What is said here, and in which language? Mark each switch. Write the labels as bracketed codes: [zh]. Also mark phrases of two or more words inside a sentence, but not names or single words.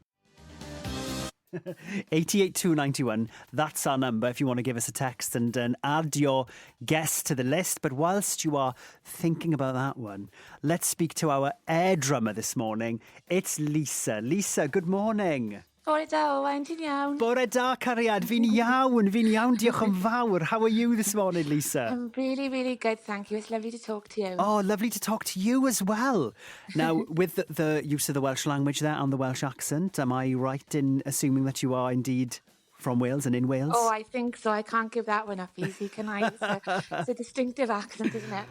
[en] 88291, that's our number if you want to give us a text and add your guest to the list. But whilst you are thinking about that one, let's speak to our air drummer this morning. It's Lisa. Lisa, good morning. [cy] Bore da, Owain, ti'n iawn? Bore da, cariad. Fi'n iawn. Diolch yn fawr. [en] How are you this morning, Lisa? I'm really, really good, thank you. It's lovely to talk to you. Oh, lovely to talk to you as well. Now, with the use of the Welsh language there and the Welsh accent, am I right in assuming that you are indeed from Wales and in Wales? Oh, I think so. I can't give that one up easy, can I? It's a distinctive accent, isn't it?